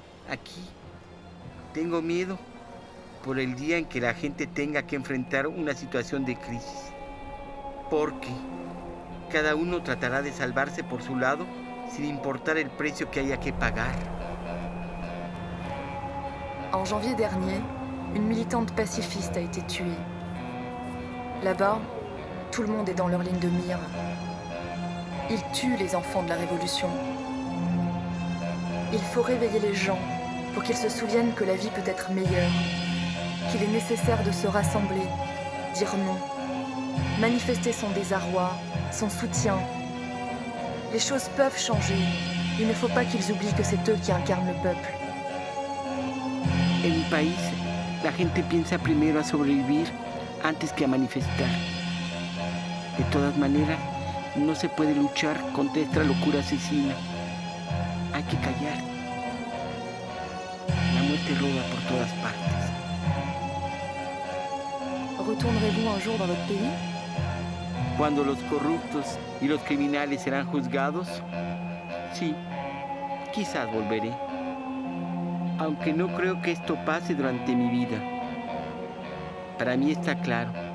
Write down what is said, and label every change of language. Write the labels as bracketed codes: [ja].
[es] Aquí tengo miedo por el día en que la gente tenga que enfrentar una situación de crisis, porque cada uno tratará de salvarse por su lado sin importar el precio que haya que pagar. [fr] En janvier dernier, une militante pacifiste a été tuée. Là-bas, tout le monde est dans leur ligne de mire. Ils tuent les enfants de la Révolution. Il faut réveiller les gens pour qu'ils se souviennent que la vie peut être meilleure, qu'il est nécessaire de se rassembler, dire non, manifester son désarroi, son soutien. Les choses peuvent changer. Il ne faut pas qu'ils oublient que c'est eux qui incarnent le peuple. [es] En mi país, la gente piensa primero a sobrevivir antes que a manifestar. De todas maneras, no se puede luchar contra esta locura asesina. Hay que callar. La muerte roda por todas partes. [fr] Retournerez-vous un jour dans votre pays? [es] Cuando los corruptos y los criminales serán juzgados, sí, Quizás volveré, aunque no creo que esto pase durante mi vida. Para mí está claro.